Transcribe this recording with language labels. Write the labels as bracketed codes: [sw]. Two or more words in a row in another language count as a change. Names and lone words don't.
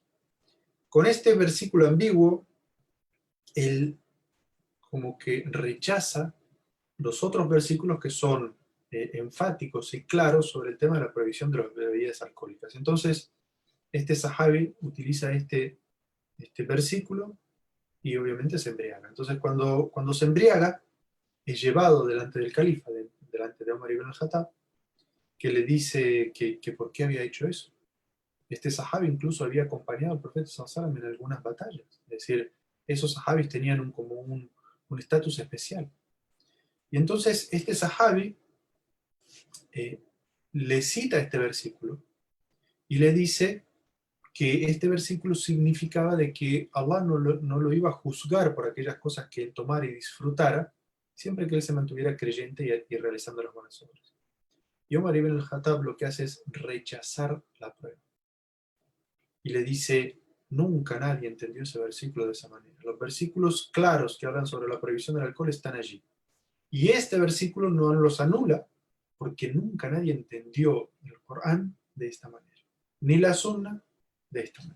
[es] Con este versículo ambiguo, él como que rechaza los otros versículos que son enfáticos y claros sobre el tema de la prohibición de las bebidas alcohólicas. Entonces, este sahabi utiliza este versículo y obviamente se embriaga. Entonces, cuando se embriaga, es llevado delante del califa, delante de Omar ibn al-Khattab, que le dice que por qué había hecho eso. Este sahabi incluso había acompañado al profeta [ar] صلى الله عليه وسلم [es] en algunas batallas. Es decir, esos sahabis tenían como un estatus especial. Y entonces este sahabi le cita este versículo y le dice que este versículo significaba de que Allah no lo iba a juzgar por aquellas cosas que él tomara y disfrutara, siempre que él se mantuviera creyente y realizando las buenas obras. Y Omar ibn al-Khattab lo que hace es rechazar la prueba. Y le dice, nunca nadie entendió ese versículo de esa manera. Los versículos claros que hablan sobre la prohibición del alcohol están allí. Y este versículo no los anula, porque nunca nadie entendió el Corán de esta manera, ni la Sunna de esta manera.